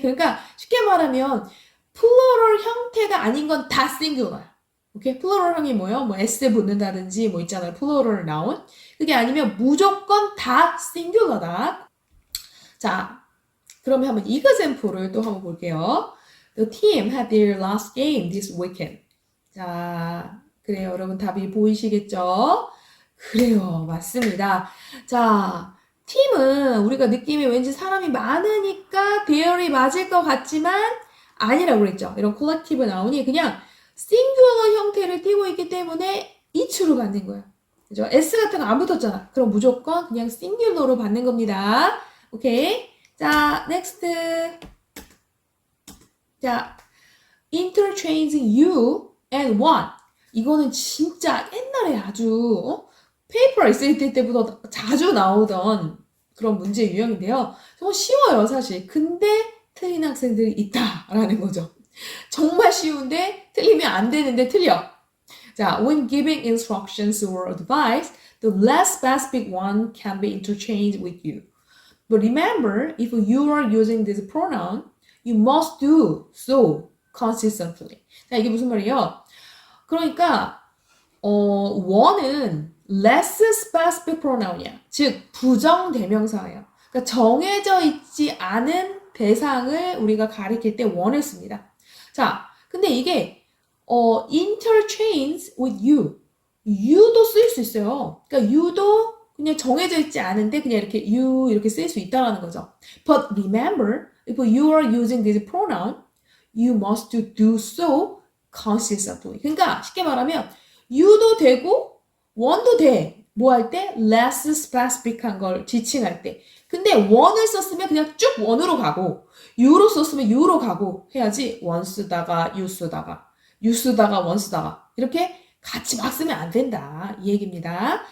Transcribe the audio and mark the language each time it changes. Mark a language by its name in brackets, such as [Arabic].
[Korean] 그러니까 쉽게 말하면 플루럴 형태가 아닌 건 다 싱귤러야. 오케이? 플루럴형이 뭐예요? 뭐 s에 붙는다든지 뭐 있잖아요. 플루럴 나온. 그게 아니면 무조건 다 싱귤러다. 자, 그러면 한번 example를 또 한번 볼게요. [English] The team had their last game this weekend. [Korean] 자, 그래요. 여러분 답이 보이시겠죠? 그래요. 맞습니다. 자, 팀은 우리가 느낌이 왠지 사람이 많으니까 배열이 맞을 것 같지만 아니라고 그랬죠. 이런 콜렉티브 나오니 그냥 싱귤러 형태를 띠고 있기 때문에 each로 받는 거예요. 그죠? S 같은 거 안 붙었잖아. 그럼 무조건 그냥 싱귤러로 받는 겁니다. 오케이. 자, next. [English] 자, interchanging you and one. [Korean] 이거는 진짜 옛날에 아주 페이퍼 에세이 때부터 자주 나오던 그런 문제 유형인데요. 정말 쉬워요, 사실. 근데 틀린 학생들이 있다라는 거죠. 정말 쉬운데 틀리면 안 되는데 틀려. [English] 자, when giving instructions or advice, the less specific one can be interchanged with you. But remember, if you are using this pronoun, you must do so consistently. [Korean] 자, 이게 무슨 말이에요? 그러니까 one은 less specific pronoun이야. 즉 부정대명사예요. 그러니까 정해져 있지 않은 대상을 우리가 가리킬 때 one을 씁니다. 자, 근데 이게 interchange with you. you도 쓸 수 있어요. 그러니까 you도 그냥 정해져 있지 않은데 그냥 이렇게 you 이렇게 쓸 수 있다는 거죠. [English] But remember, if you are using this pronoun, you must do so consistently. [Korean] 그러니까 쉽게 말하면 you도 되고 one도 돼. 뭐 할 때? less specific한 걸 지칭할 때. 근데 one을 썼으면 그냥 쭉 one으로 가고 you로 썼으면 you로 가고 해야지 one 쓰다가 you 쓰다가 you 쓰다가 one 쓰다가 이렇게 같이 막 쓰면 안 된다. 이 얘기입니다.